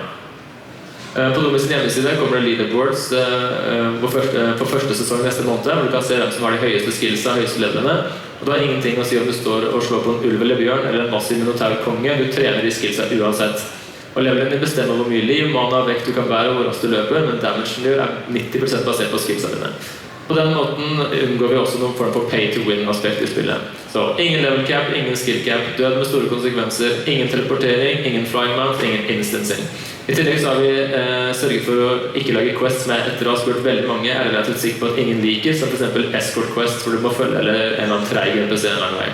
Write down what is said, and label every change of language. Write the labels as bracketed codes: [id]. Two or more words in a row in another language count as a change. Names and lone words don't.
[no] På Domis hjemmeside kommer det leaderboards på første sesong neste måned, hvor du kan se hvem som har de høyeste skillsa, høyeste levelene. Og det har ingenting å si om du står og slår på en ulv eller bjørn eller en massiv minotaur-konge. Du trener de skillsa uansett. Og levelen din bestemmer hvor mye liv, mana, vekt du kan bære og hvor raskt du løper, men damagen du gjør er 90% basert på skillsa dine. På den måten unngår vi også noen form for pay-to-win-aspekt i spillet. Så ingen [en] level cap, [no] ingen [en] skill cap, [no] død med store konsekvenser, ingen teleportering, ingen [en] flying mount, [no] ingen instancing. I tillegg så har vi sørget for å ikke lage quests som jeg etter å ha spurt veldig mange er relativt sikker på at ingen liker, som for eksempel [en] escort quest [no] hvor du må følge eller en eller annen treig NPC en lang vei.